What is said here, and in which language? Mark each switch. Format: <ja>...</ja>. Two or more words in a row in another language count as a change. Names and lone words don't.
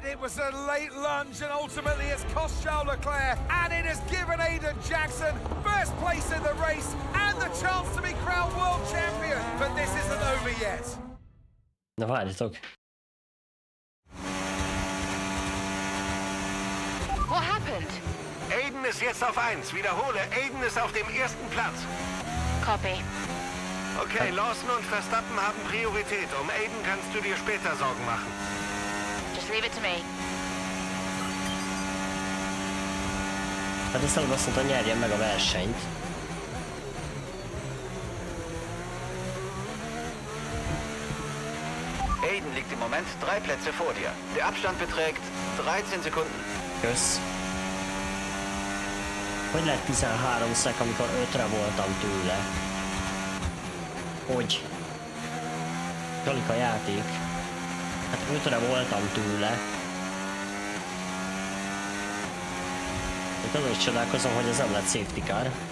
<en>It was a late lunge, and ultimately it's cost Charles Leclerc, and it has given Aiden Jackson first place in the race and the chance to be crowned world champion. But this isn't over yet.</en> <hu>Na várjatok.</hu> <en>What happened?</en> <de>Aiden ist jetzt auf 1. Wiederhole, Aiden ist auf dem ersten Platz.</de> <en>Copy.</en> <de>Okay, Lawson und Verstappen haben Priorität. Um Aiden kannst du dir später Sorgen machen.</de> <en>Just leave it to me.</en> <hu>Hát ezt előbb azt mondta, nyerjen meg a versenyt.</hu> <de>Aiden liegt im Moment 3 Plätze vor dir. Der Abstand beträgt 13 Sekunden.</de> <hu>Kösz. Hogy lett 13 szek, amikor 5-re voltam tőle? Hogy? Zsalika játék. Hát 5-re voltam tőle. Itt azon is csodálkozom, hogy ez nem lett</hu> <en>safety car.</en>